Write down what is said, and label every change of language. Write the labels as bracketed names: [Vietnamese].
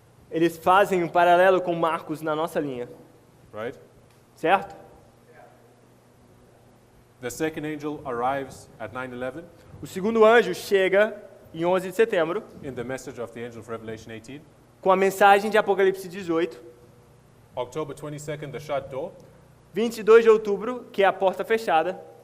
[Portuguese] Eles fazem um paralelo com marcos na nossa linha. [English] right? [Portuguese] Certo? [English] The second angel arrives at 9/11 [Portuguese] O segundo anjo chega em 11 de setembro [English] in the message of the angel of Revelation 18. [Portuguese] com a mensagem de Apocalipse 18. [English] October 22nd, the shut door. [Portuguese] 22 de outubro, que é a porta fechada.